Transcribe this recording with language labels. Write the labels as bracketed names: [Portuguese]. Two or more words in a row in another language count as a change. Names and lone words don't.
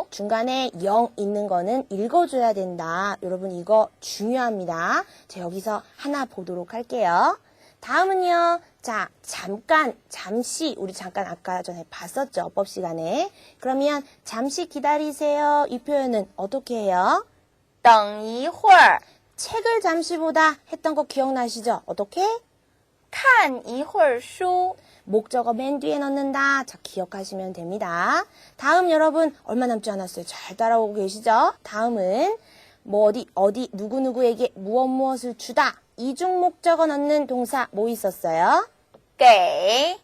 [Korean] 중간에 0 있는 거는 읽어줘야 된다. 여러분 이거 중요합니다. 자, 여기서 하나 보도록 할게요. 다음은요. 자, 잠시 우리 잠깐 아까 전에 봤었죠. 어법 시간에. 그러면 잠시 기다리세요. 이 표현은 어떻게 해요? [Chinese] 等一会儿， [Korean] 책을 잠시 보다 했던 거 기억나시죠? 어떻게? [Chinese] 看一会儿书， [Korean] 목적어 맨 뒤에 넣는다. 자, 기억하시면 됩니다. 다음 여러분 얼마 남지 않았어요. 잘 따라오고 계시죠? 다음은 뭐 어디 누구누구에게 무엇을 주다. 이중 목적어 넣는 동사 뭐 있었어요? [Chinese] 给，